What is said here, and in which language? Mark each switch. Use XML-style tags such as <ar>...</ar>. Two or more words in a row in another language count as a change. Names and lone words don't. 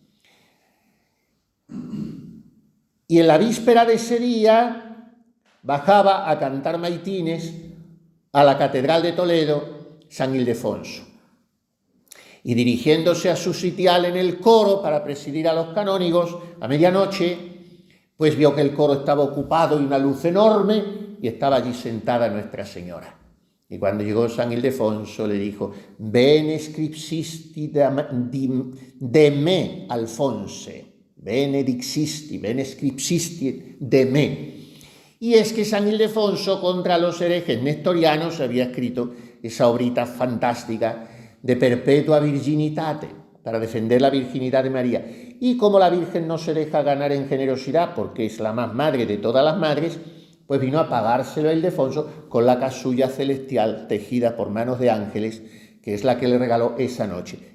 <es>Y en la víspera de ese día bajaba a cantar maitines a la Catedral de Toledo San Ildefonso. Y dirigiéndose a su sitial en el coro para presidir a los canónigos, a medianoche, pues vio que el coro estaba ocupado y una luz enorme, y estaba allí sentada Nuestra Señora. Y cuando llegó San Ildefonso le dijo,</es> <la>«Bene scripsisti de me, Alfonse, bene dixisti, bene scripsisti de me».</la> <es>Y es que San Ildefonso contra los herejes nestorianos había escrito esa obrita fantástica de Perpetua Virginitate, para defender la virginidad de María. Y como la Virgen no se deja ganar en generosidad, porque es la más madre de todas las madres, pues vino a pagárselo a Ildefonso con la casulla celestial tejida por manos de ángeles, que es la que le regaló esa noche.</es>